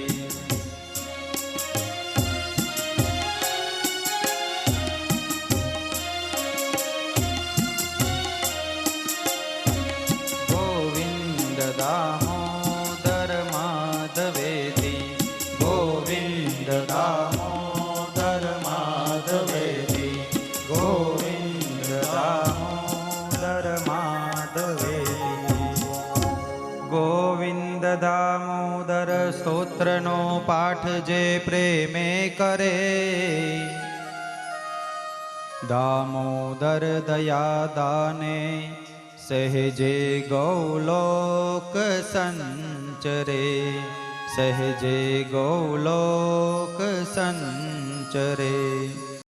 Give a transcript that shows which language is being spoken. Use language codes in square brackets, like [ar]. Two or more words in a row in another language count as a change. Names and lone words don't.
[sa] गोविन्द दामोदर माधवेति गोविन्द दामोदर माधवेति गोविन्द दामोदर माधवेति [gu] गोविन्द दामोदर स्तोत्रનો પાઠ જે પ્રેમે કરે દામોદર દયા દાને સહેજે ગૌલોક સંચરે સહેજે ગૌલોક સંચરે